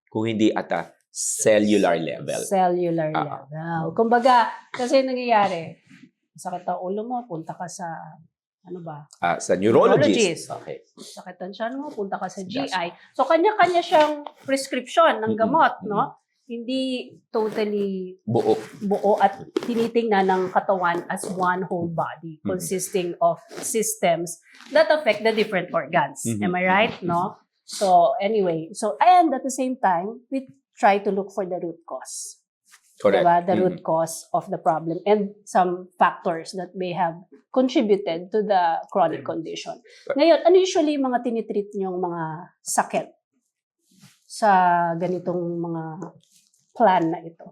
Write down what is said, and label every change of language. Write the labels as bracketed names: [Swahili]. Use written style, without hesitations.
[Filipino] Kung hindi [English] at a cellular level. Cellular level. [Filipino] Kumbaga, kasi nangyayari, sakit ang ulo mo, punta ka sa, ano ba? Sa neurologist. [English] Okay. [Filipino] Sakit ang tiyan mo, punta ka sa GI. So, kanya-kanya siyang prescription ng gamot, no? Hindi totally buo at tinitingnan ng katawan [English] as one whole body consisting of systems that affect the different organs. Am I right? No? So, anyway. So, and at the same time, we try to look for the root cause. Correct. [Filipino] Diba? [English] The root cause of the problem and some factors that may have contributed to the chronic condition. [Filipino] Ngayon, ano usually yung mga tinitreat niyong mga sakit sa ganitong mga plan na ito?